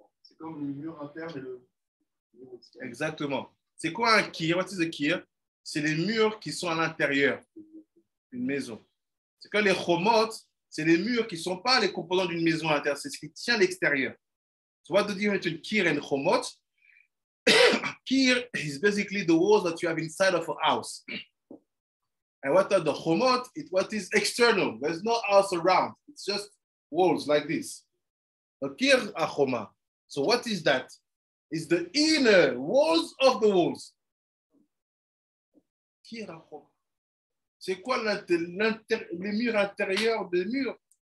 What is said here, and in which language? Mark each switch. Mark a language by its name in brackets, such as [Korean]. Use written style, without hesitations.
[French] C'est comme le mur interne et le. Exactement. C'est quoi un kir? [English] What is a kir? [French] C'est les murs qui sont à l'intérieur d'une maison. C'est que les chomot, c'est les murs qui ne sont pas les composants d'une maison à l'intérieur, c'est ce qui tient à l'extérieur. [English] So what the difference between kir and chomot? Kir is basically the walls that you have inside of a house. And what are the chomot? It's what is external. There's no house around. It's just walls like this. A kir a choma. So what is that? It's the inner walls of the walls. Kir a choma. [French] C'est quoi les murs intérieurs des murs?